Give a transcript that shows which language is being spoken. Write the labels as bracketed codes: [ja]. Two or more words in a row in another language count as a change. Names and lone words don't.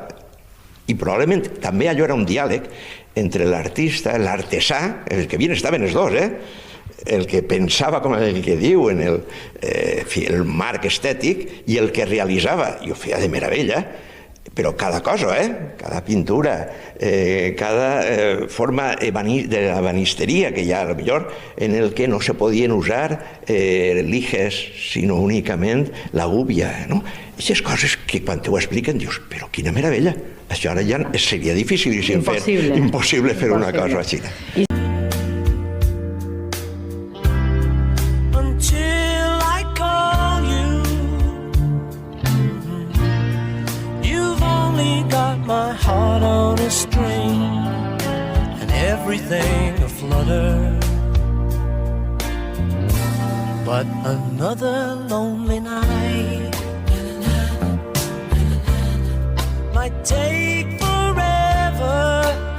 [ca] i probablement també allò era un diàleg entre l'artista, l'artesà, el que bien estaven els dos, el que pensava com el que diu en el marc estètic i el que realitzava, i ho feia de meravella, però cada cosa, cada pintura, cada forma de l'ebanisteria que hi ha, potser, en el que no se podien usar lijes, sinó únicament la gúbia, no? Aquestes coses que quan t'ho expliquen dius, però quina meravella, això ara ja seria dificilíssim fer, impossible fer una cosa així. [en] My heart on a string and everything aflutter, but another lonely night might take forever.